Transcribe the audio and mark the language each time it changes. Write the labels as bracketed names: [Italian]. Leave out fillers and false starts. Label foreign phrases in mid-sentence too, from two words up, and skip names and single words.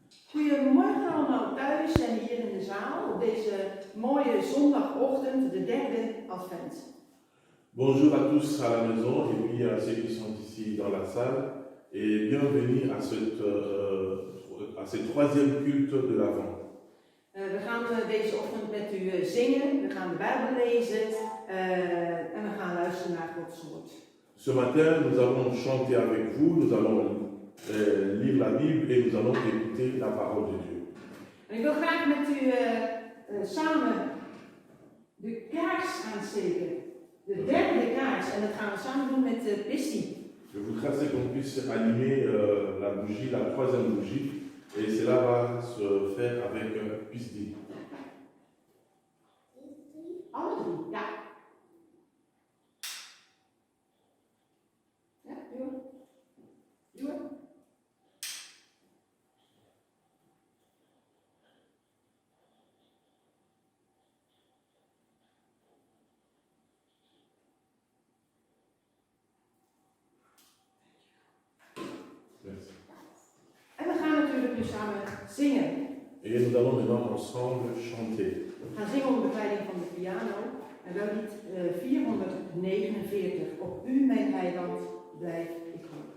[Dutch] Goedemorgen allemaal thuis en hier in de zaal op deze mooie zondagochtend, de derde advent. [French] Bonjour à tous à la maison et puis à ceux qui sont ici dans la salle et bienvenue à ce troisième culte de l'Avent. [Dutch] We gaan deze ochtend met u zingen, we gaan de Bijbel lezen en we gaan luisteren naar Gods woord. [French] Ce matin, nous allons chanter avec vous, nous allons lire la Bible et nous allons écouter la parole de Dieu. [Dutch] En ik wil graag met u samen de kaars aansteken. De derde kaars en dat gaan we samen doen met Pissy. [French] Je voudrais qu'on puisse allumer la bougie, la troisième bougie, et cela va se faire avec Pisdi. [Dutch] Alle drie, ja. Ja, doe het. Doe het. Merci. En we gaan natuurlijk nu samen zingen. [French] Et nous allons maintenant ensemble chanter. [Dutch] We gaan zingen onder begeleiding van de piano. En wel lied 449. Op u, mijn heiland, blijf ik hopen.